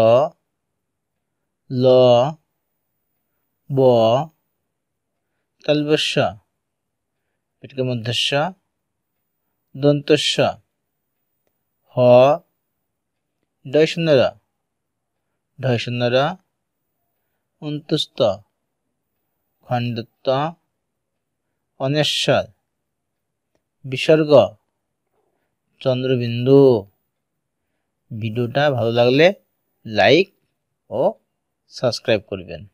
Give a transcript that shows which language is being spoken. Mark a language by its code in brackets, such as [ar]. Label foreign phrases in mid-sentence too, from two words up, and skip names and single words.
[bn] ল ব তালব্য পেটকে মধ্যস্য দন্তস্য হ ঢয় অন্তুস্থ খণ্ডত্ব অনেশ্বর বিসর্গ চন্দ্রবিন্দু। ভিডিওটা ভালো লাগলে লাইক ও সাবস্ক্রাইব করবেন।